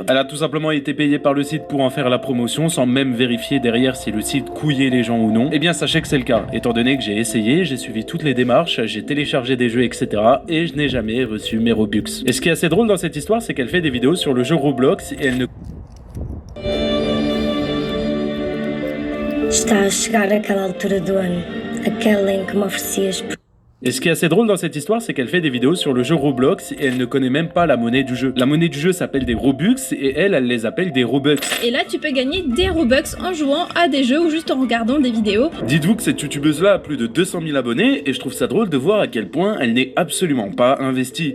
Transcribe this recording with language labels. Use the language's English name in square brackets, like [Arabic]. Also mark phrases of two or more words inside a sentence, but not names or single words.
[French] Elle a tout simplement été payée par le site pour en faire la promotion sans même vérifier derrière si le site couillait les gens ou non. Eh bien sachez que c'est le cas, étant donné que j'ai essayé, j'ai suivi toutes les démarches, j'ai téléchargé des jeux etc. et je n'ai jamais reçu mes Robux. Et ce qui est assez drôle dans cette histoire, c'est qu'elle fait des vidéos sur le jeu Roblox et elle ne... [Portuguese] Está a chegar aquela altura do ano, aquela em que me oferecias. [French] Et ce qui est assez drôle dans cette histoire, c'est qu'elle fait des vidéos sur le jeu Roblox et elle ne connaît même pas la monnaie du jeu. La monnaie du jeu s'appelle des Robux et elle les appelle des Robux. Et là, tu peux gagner des Robux en jouant à des jeux ou juste en regardant des vidéos. Dites-vous que cette youtubeuse-là a plus de 200 000 abonnés et je trouve ça drôle de voir à quel point elle n'est absolument pas investie.